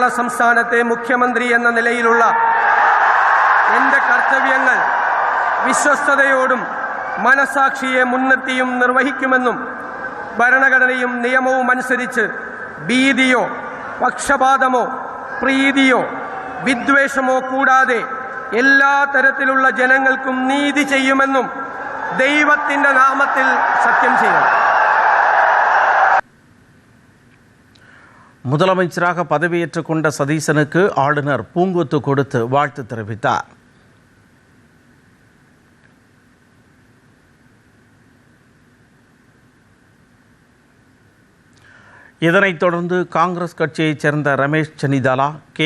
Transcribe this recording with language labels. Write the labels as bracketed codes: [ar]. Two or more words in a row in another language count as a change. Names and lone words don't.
[ml] സംസ്ഥാനത്തെ മുഖ്യമന്ത്രി എന്ന നിലയിലുള്ള എൻ്റെ കർത്തവ്യങ്ങൾ വിശ്വസ്തതയോടും മനസാക്ഷിയെ മുൻനിർത്തിയും നിർവഹിക്കുമെന്നും ഭരണഘടനയും നിയമവും അനുസരിച്ച് ഭീതിയോ പക്ഷപാതമോ പ്രീതിയോ വിദ്വേഷമോ കൂടാതെ എല്ലാ തരത്തിലുള്ള ജനങ്ങൾക്കും നീതി ചെയ്യുമെന്നും ദൈവത്തിൻ്റെ നാമത്തിൽ സത്യം ചെയ്യുന്നു. [ta] முதலமைச்சராக பதவியேற்றுக் கொண்ட சதீசனுக்கு ஆளுநர் பூங்கொத்து கொடுத்து வாழ்த்து தெரிவித்தார். இதனைத் தொடர்ந்து காங்கிரஸ் கட்சியைச் சேர்ந்த ரமேஷ் சென்னிதாலா, கே.